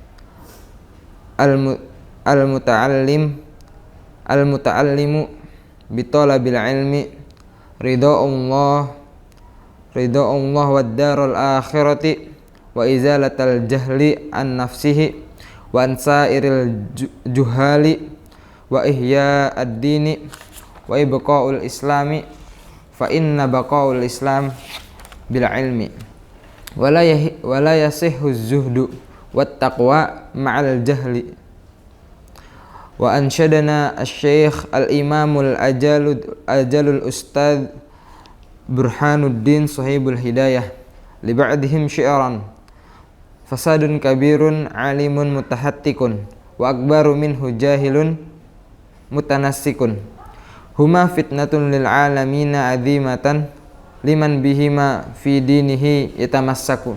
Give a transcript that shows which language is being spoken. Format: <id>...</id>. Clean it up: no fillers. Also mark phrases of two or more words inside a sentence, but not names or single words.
<ar>المتعلم بطلب العلم رضا الله والدار الآخرة وإزالة الجهل عن نفسه وعن سائر الجهال وإحياء الدين وإبقاء الإسلام فإن بقاء الإسلام بالعلم ولا يصح الزهد والتقوى مع الجهل و أنشدنا الشيخ الإمام الأجل الأستاذ Burhanuddin Sahibul Hidayah لبعضهم شعرًا فساد كبير عالم متهتك وأكبر منه جاهل متنسك هما فتنة للعالمين عظيمة لمن بهما في دينه يتمسك.</ar>